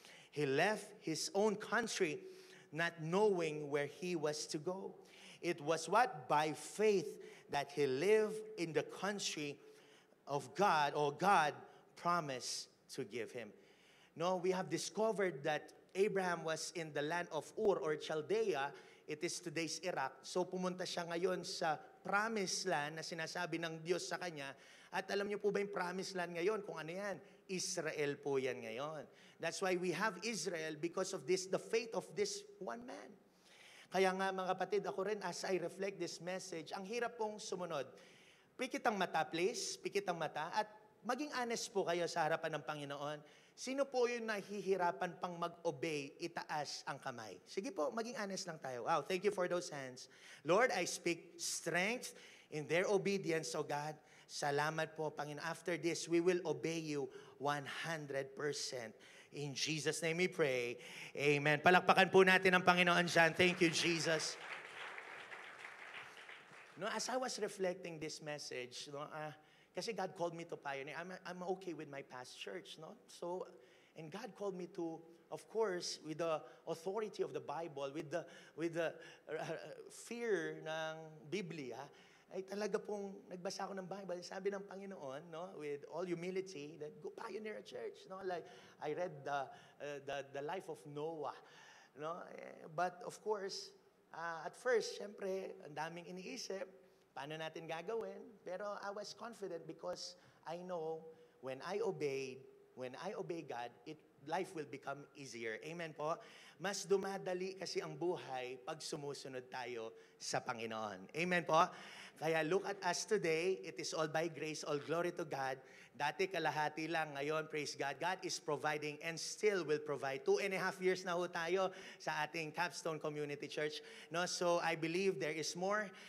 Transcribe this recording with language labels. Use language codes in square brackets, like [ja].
[en] He left his own country not knowing where he was to go. It was what? By faith that he lived in the country of God, or God promised to give him. No, we have discovered that Abraham was in the land of Ur or Chaldea. It is today's Iraq. [tl] So pumunta siya ngayon sa promised land na sinasabi ng Diyos sa kanya. At alam niyo po ba yung promised land ngayon? Kung ano yan? Israel po yan ngayon. [en] That's why we have Israel, because of this, the faith of this one man. [tl] Kaya nga mga kapatid, ako rin [en] as I reflect this message, [tl] ang hirap pong sumunod. Pikit ang mata, please. Pikit ang mata. At maging honest po kayo sa harapan ng Panginoon. Sino po yung nahihirapan pang mag-obey, itaas ang kamay? Sige po, maging honest lang tayo. [en] Wow, thank you for those hands. Lord, I speak strength in their obedience, O God. [tl] Salamat po, Panginoon. [en] After this, we will obey you 100%. In Jesus' name we pray. Amen. [tl] Palakpakan po natin ang Panginoon dyan. [en] Thank you, Jesus. No, as I was reflecting this message, no, kasi God called me to pioneer. I'm okay with my past church, no? So, and God called me to, of course, with the authority of the Bible, with the fear ng Biblia, [tl] ay talaga pong nagbasa ako ng Bible. Sabi ng Panginoon, no, [en] with all humility, that go pioneer a church. No? Like, I read the life of Noah. No? But of course, at first, [tl] syempre, ang daming iniisip, paano natin gagawin? [en] Pero I was confident because I know when I obey God, life will become easier. Amen po? [tl] Mas dumadali kasi ang buhay pag sumusunod tayo sa Panginoon. [en] Amen po? Kaya look at us today. It is all by grace, all glory to God. [tl] Dati kalahati lang, ngayon, [en] praise God. God is providing and still will provide. 2.5 years [tl] na ho tayo sa ating [en] Capstone Community Church. No? So I believe there is more.